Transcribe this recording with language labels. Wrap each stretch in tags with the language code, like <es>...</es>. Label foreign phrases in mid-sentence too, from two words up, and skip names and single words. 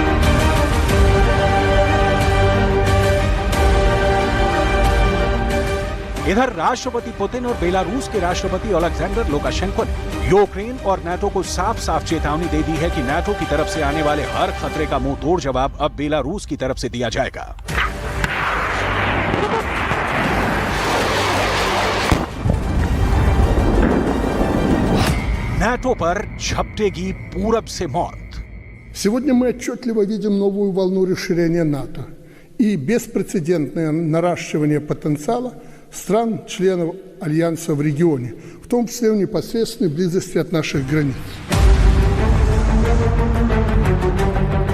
<hi>इधर राष्ट्रपति पुतिन और बेलारूस के राष्ट्रपति अलेक्जेंडर लुकाशेंको ने यूक्रेन और नाटो को साफ साफ चेतावनी दे दी है कि नाटो की तरफ से आने वाले हर खतरे का मुंह तोड़ जवाब अब बेलारूस की तरफ से दिया जाएगा। नाटो पर झपटेगी पूरब से मौत।</hi> <ru>Сегодня мы отчетливо видим новую волну расширения НАТО и беспрецедентное наращивание потенциала стран-членов Альянса в регионе, в том числе в непосредственной близости от наших границ.</ru>